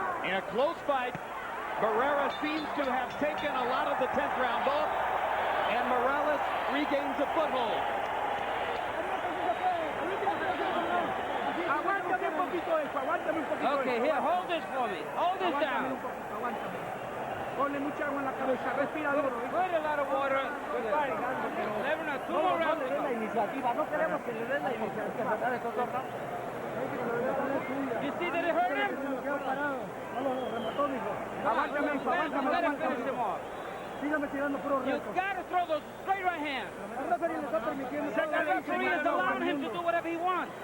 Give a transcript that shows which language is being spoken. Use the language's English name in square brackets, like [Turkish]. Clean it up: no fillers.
[English] In a close fight, Barrera seems to have taken a lot of the 10th round off, and Morales regains a foothold. Okay, here, hold this for me. Hold this down. [Spanish] Ponle mucha agua en la cabeza, respira duro. [English] Put a lot of water. Never know, 2 more rounds. [Spanish] La iniciativa, no queremos que le den la iniciativa. [English] You see that it hurt him? [Spanish] Aguántame, hijo, aguántame. [English] Let him finish him off. [Spanish] Sígame tirando puro [English] You [Spanish] reto. [English] gotta throw those straight right hands. [Spanish] El referee le está permitiendo. [English] The referee is allowing him to do whatever he wants.